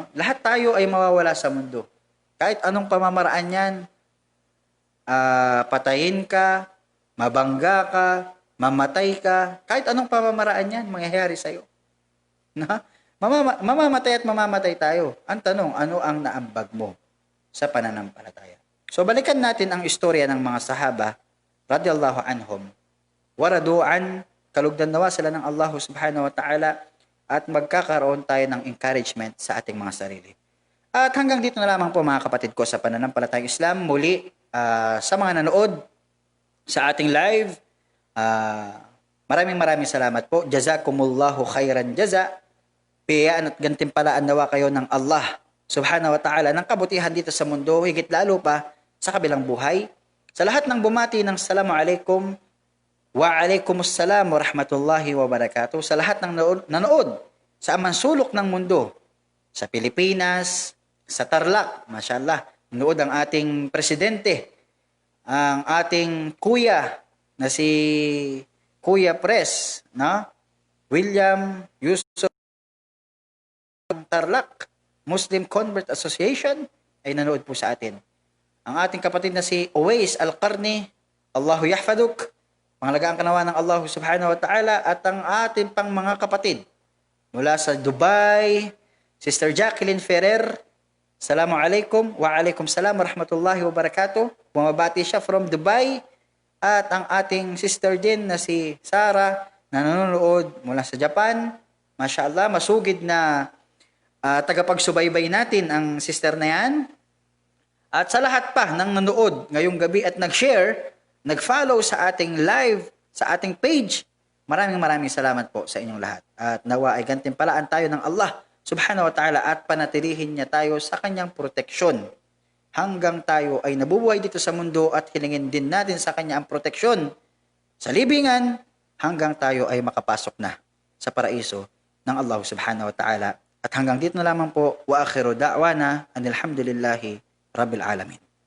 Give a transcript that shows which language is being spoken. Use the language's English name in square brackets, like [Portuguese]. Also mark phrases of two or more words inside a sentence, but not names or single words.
[Filipino] Lahat tayo ay mawawala sa mundo. Kahit anong pamamaraan yan, patayin ka, mabangga ka, mamatay ka, kahit anong pamamaraan yan, mangyayari sa'yo. No? Mamamatay at mamamatay tayo. Ang tanong, ano ang naambag mo sa pananampalataya? So balikan natin ang istorya ng mga sahaba [Arabic] رضي الله عنهم. Waradu'an, [Filipino] kalugdan nawa sila ng Allah [Arabic] سبحانه وتعالى [Filipino] at magkakaroon tayo ng encouragement sa ating mga sarili. At hanggang dito na lamang po mga kapatid ko sa pananampalatayang Islam. Muli sa mga nanood sa ating live, maraming salamat po. [Arabic] جزاكم الله خيرا جزاء. [Filipino] Piyaan at gantimpalaan nawa kayo ng Allah [Arabic] سبحانه وتعالى [Filipino] ng kabutihan dito sa mundo, higit lalo pa sa kabilang buhay. Sa lahat ng bumati ng [Arabic] السلام عليكم وعليكم السلام ورحمة الله وبركاته [Filipino] sa lahat ng nanood sa amang sulok ng mundo. Sa Pilipinas, sa Tarlac, mashallah, nanood ang ating presidente, ang ating kuya na si Kuya Pres, no? William Yusuf Tarlac, Muslim Convert Association, ay nanood po sa atin. Ang ating kapatid na si Uwais Al-Qarni, [Arabic] الله يحفظك, [Filipino] pangalagaan kanawa ng Allah [Arabic] سبحانه وتعالى, [Filipino] at ang ating pang mga kapatid mula sa Dubai, Sister Jacqueline Ferrer, [Arabic] السلام عليكم، وعليكم السلام ورحمة الله وبركاته. [Filipino] Bumabati siya from Dubai. At ang ating sister din na si Sarah, na nanonood mula sa Japan. Mashallah, masugid na tagapagsubaybay natin ang sister na yan. At sa lahat pa ng nanood ngayong gabi at nag-share, nag-follow sa ating live, sa ating page, maraming salamat po sa inyong lahat. At nawa ay gantimpalaan tayo ng Allah [Arabic] سبحانه وتعالى [Filipino] at panatilihin niya tayo sa kanyang proteksyon hanggang tayo ay nabubuhay dito sa mundo, at hilingin din natin sa kanya ang proteksyon sa libingan hanggang tayo ay makapasok na sa paraiso ng Allah [Arabic] سبحانه وتعالى. [Filipino] At hanggang dito na lamang po, [Arabic] وآخر دعوانا أن الحمد لله رب العالمين.